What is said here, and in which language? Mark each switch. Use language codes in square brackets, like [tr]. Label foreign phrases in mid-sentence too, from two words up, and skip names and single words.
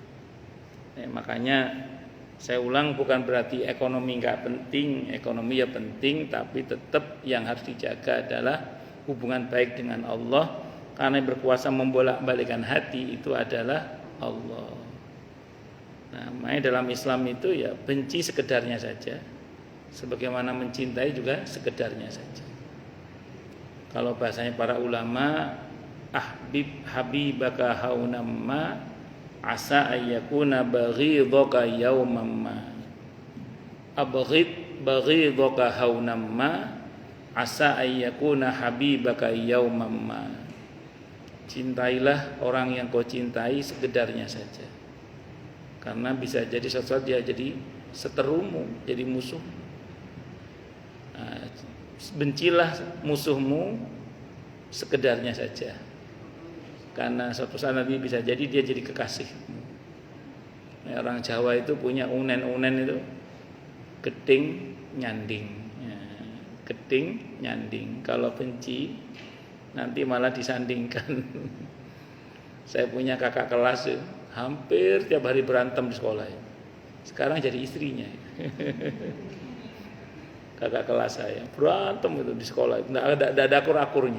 [id] Makanya saya ulang, bukan berarti ekonomi nggak penting, ekonomi ya penting, tapi tetap yang harus dijaga adalah hubungan baik dengan Allah, karena yang berkuasa membolak-balikkan hati itu adalah Allah. Nah, makanya dalam Islam itu ya benci sekedarnya saja, sebagaimana mencintai juga sekedarnya saja. Kalau bahasanya para ulama, [ar] حبيبك هونا ما عسى أن يكون بغيضك يوما ما. بغيضك هونا ما عسى أن يكون حبيبك يوما ما. [id] Cintailah orang yang kau cintai sekedarnya saja, karena bisa jadi sesuatu dia jadi seterumu, jadi musuh. Bencilah musuhmu sekedarnya saja, karena suatu saat nanti bisa jadi dia jadi kekasih. Orang Jawa itu punya unen-unen itu [jv] geding nyanding, geding nyanding. [id] Kalau benci nanti malah disandingkan. Saya punya kakak kelas hampir tiap hari berantem di sekolah. Sekarang jadi istrinya. Kakak kelas saya berantem itu di sekolah, tidak ada akur-akurnya.